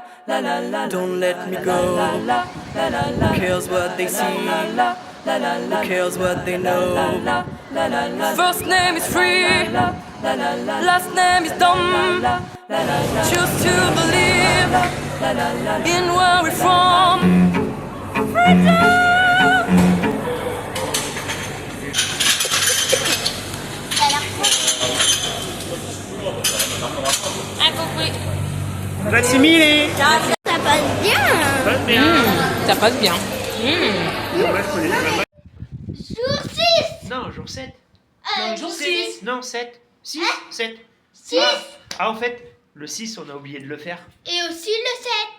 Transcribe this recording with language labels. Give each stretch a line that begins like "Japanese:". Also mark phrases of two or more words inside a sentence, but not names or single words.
English: Don't let me go. Who cares what they see? Who cares what they know? First name is free, last name is dumb. Choose to believe in where we're from. Freedom!
Italian: Grazie mille.
French: Ça passe bien. Passe bien. Ça passe bien. Jour 6. Non, jour 7. Non, jour 6. Non, 7. 6, 7. 6. Ah, en fait, le 6, on a oublié de le faire. Et aussi le 7.